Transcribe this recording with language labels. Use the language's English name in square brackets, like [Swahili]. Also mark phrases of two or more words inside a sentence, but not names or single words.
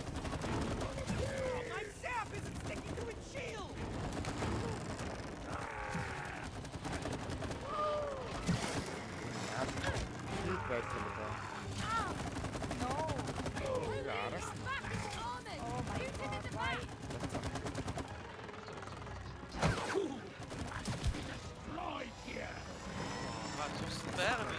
[English] My staff isn't sticking to its shield. [Mongolian] Хийх байсан л да. [English] No. [Mongolian] Араас нь [English] Oh my god. Why? [Mongolian] Байгаа биш.